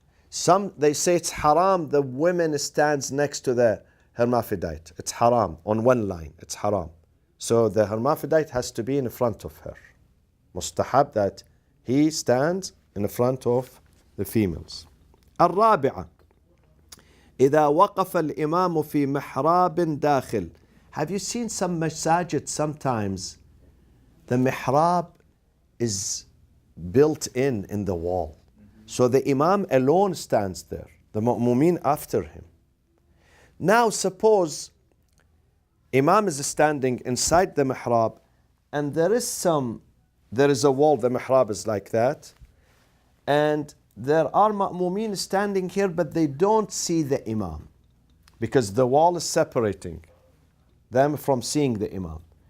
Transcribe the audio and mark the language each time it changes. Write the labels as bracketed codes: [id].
[en] Some they say it's haram. The woman stands next to the hermaphrodite. It's haram on one line. It's haram. So the hermaphrodite has to be in front of her. Mustahab that he stands in front of the females. [ar] الرابعة إذا وقف الإمام في محراب داخل. [en] Have you seen some masajid sometimes the mihrab is built in the wall. So the Imam alone stands there, the mu'mumeen after him. Now suppose Imam is standing inside the mihrab and there is a wall, the mihrab is like that, and there are ma'mumeen standing here but they don't see the Imam because the wall is separating them from seeing the Imam.